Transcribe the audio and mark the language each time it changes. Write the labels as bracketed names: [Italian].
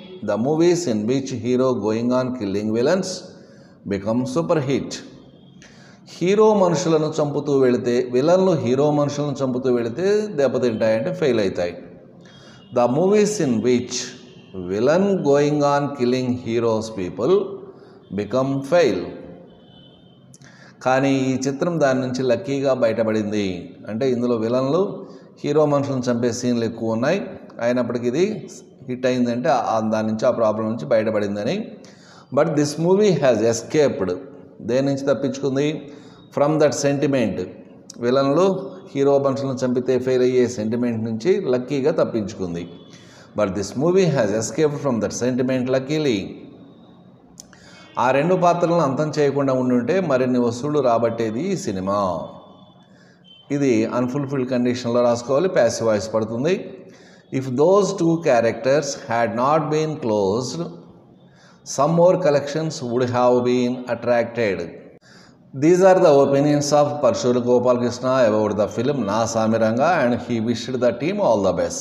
[English] The movies in which hero going on killing villains become super hit. [Telugu] Hero మనుషులను చంపుతూ వెళితే, విలన్లు hero మనుషులను చంపుతూ వెళితే దెబ్బతింటాయంటే fail అవుతాయి. [English] The movies in which villain going on killing heroes people become fail. [Telugu] కానీ ఈ చిత్రం దాని నుంచి లక్కీగా బయటపడింది. అంటే ఇందులో విలన్లు హీరో మనుషులను చంపే సీన్లు ఎక్కువ ఉన్నాయి, అయినప్పటికీ ఇది హిట్ అయిందంటే దాని నుంచి ఆ ప్రాబ్లం నుంచి బయటపడిందని. [English] but this movie has escaped, [Telugu] దేని నుంచి తప్పించుకుంది? [English] from that sentiment, [Telugu] విలన్లు హీరో మనుషులను చంపితే ఫెయిల్ అయ్యే సెంటిమెంట్ నుంచి లక్కీగా తప్పించుకుంది. [English] But this movie has escaped from that sentiment luckily. [Telugu] ఆ రెండు పాత్రలను అంతం చేయకుండా ఉండుంటే మరిన్ని వసూళ్లు రాబట్టేది ఈ సినిమా. ఇది అన్ఫుల్ఫిల్డ్ కండిషన్లో రాసుకోవాలి, ప్యాసివ్ వాయిస్ పడుతుంది. [English] If those two characters had not been closed, some more collections would have been attracted. These are the opinions of Parshuru Gopal Krishna about the film Na Samiranga, and he wished the team all the best.